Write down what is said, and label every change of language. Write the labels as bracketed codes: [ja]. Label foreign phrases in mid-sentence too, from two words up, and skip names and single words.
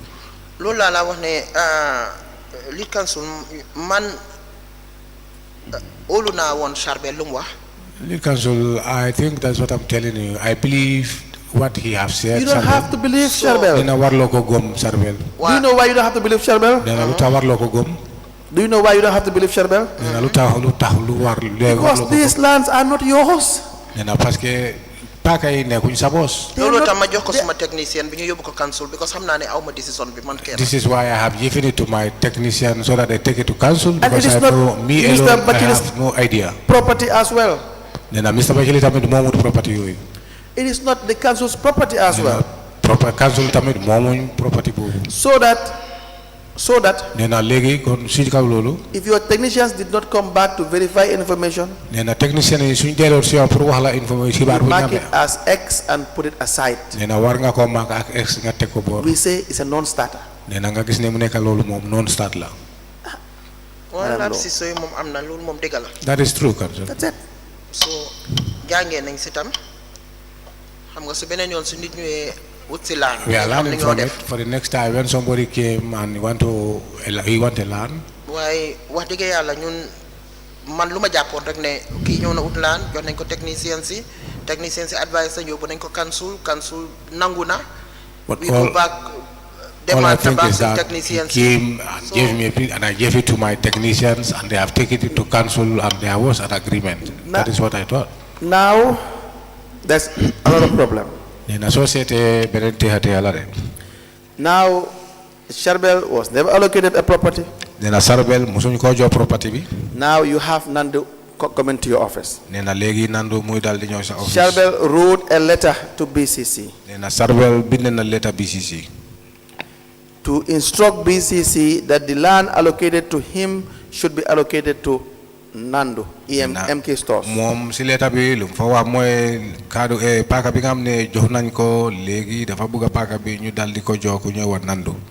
[wo] loolu laa la wax ne [en] lead counsel [wo] man óolu naa woon Charbel lu mu wax. [en] Lead counsel, I think that's what I'm telling you. I believe what he has said. You don't have to believe Charbel. [wo] dina warloo ko gëm Charbel. [en] Do you know why you don't have to believe Charbel? [wo] dina lu tax warloo ko gëm. [en] Do you know why you don't have to believe Charbel? [wo] dina lu tax lu war. [en] Because these lands are not yours. [wo] dina [fr] parce que [wo] paaka yi nekkuñ sa boos. loolu tam ma jox ko suma technicien bi ñu yóbbu ko [en] council because [wo] xam naa ne aw ma décision bi man kenn. [en] This is why I have given it to my technician so that they take it to council. And it Because is I not know me Mr. alone, I Batchely's have no idea. property as well. [wo] nee na Mr. Batchily tamit moomut property yooyu. [en] It is not the council's property as well. [wo] proper council tamit moomuñ property boobu. [en] So that [wo] nee na léegi kon si kaw loolu. [en] if your technicians did not come back to verify information, [wo] nee na technicien yi suñ delloon si yow pour wax la information xibaar bu ñu [en] mark it [wo] amee. [en] as X and put it aside. [wo] nee na war nga koo mark ak X nga teg ko boor. [en] We say it's a non-starter. [wo] nee na nga gis ne mu nekk loolu moom [en] non start [wo] la. wala si sooy moom am na loolu moom dëgg la. [en] That is true council. That's it. [wo] so jàngee nañ si tam xam nga su beneen yoon su nit ñëwee wut si laan. [en] We are [wo] xam [en] learning [wo] li ñoo [en] from it [wo] def. [en] for the next time when somebody came and he want a land. [wo] waaye wax dëgg yàlla ñun man lu ma jàppoon rek ne kii ñëw na ut laan jox nañ ko technicien si advice sa yóbbu nañ ko council nangu na. [en] But we go back all I demand think back is to that technicians. he came and gave me a bit, and I gave it to my technicians, and they have taken it to council, and there was an agreement. That is what I thought. Now, there's another problem. [wo] nee na soo seetee beneen teexate yàlla de. [en] Now, Charbel was never allocated a property. [wo] nee na Charbel mosuñ koo jox property bi. [en] Now you have Nando coming to your office. [wo] nee na léegi Nando muy dal di ñëw sa office. [en] Charbel wrote a letter to BCC [wo] nee na Charbel bind na letter BCC. [en] to instruct BCC that the land allocated to him should be allocated to Nando MK stores. [wo] moom si letter bi lu mu fa wax mooy kaddu paaka bi nga xam ne jox nañ ko léegi dafa bëgg a paaka bi ñu dal di ko jox ku ñëw wa Nando.